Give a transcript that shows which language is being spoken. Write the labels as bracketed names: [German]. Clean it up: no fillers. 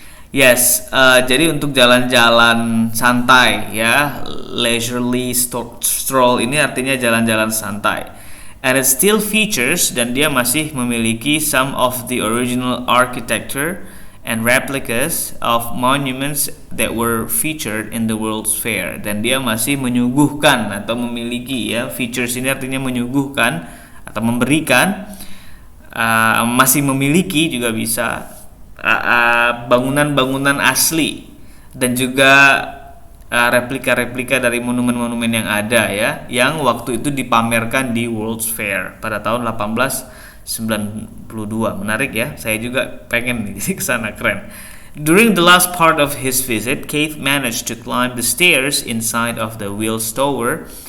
[Indonesian] Yes, jadi untuk jalan-jalan santai ya, [English] leisurely stroll [Indonesian] ini artinya jalan-jalan santai. [English] And it still features, [Indonesian] dan dia masih memiliki [English] some of the original architecture and replicas of monuments that were featured in the World's Fair. [Indonesian] Dan dia masih menyuguhkan atau memiliki ya, features ini artinya menyuguhkan atau memberikan, masih memiliki juga bisa bangunan-bangunan asli dan juga replika-replika dari monumen-monumen yang ada ya, yang waktu itu dipamerkan di World's Fair pada tahun 1892. Menarik ya, saya juga pengen jadi kesana, keren. [English] During the last part of his visit, Keith managed to climb the stairs inside of the Wills Tower.